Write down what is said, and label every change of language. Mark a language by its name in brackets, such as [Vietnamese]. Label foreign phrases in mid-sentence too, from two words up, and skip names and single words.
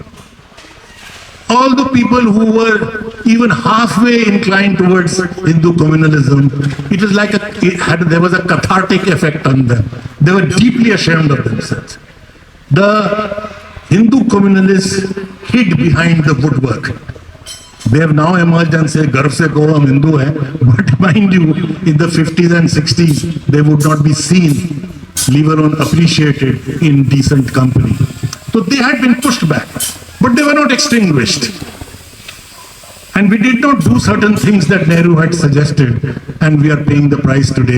[English] All the people who were even halfway inclined towards Hindu communalism, it was like there was a cathartic effect on them. They were deeply ashamed of themselves. The Hindu communalists hid behind the woodwork. They have now emerged and say, [Hindi] "गर्व से कहो हम हिंदू है," [English] but mind you, in the 50s and 60s, they would not be seen, let alone appreciated in decent company. So they had been pushed back. But they were not extinguished. And we did not do certain things that Nehru had suggested, and we are paying the price today.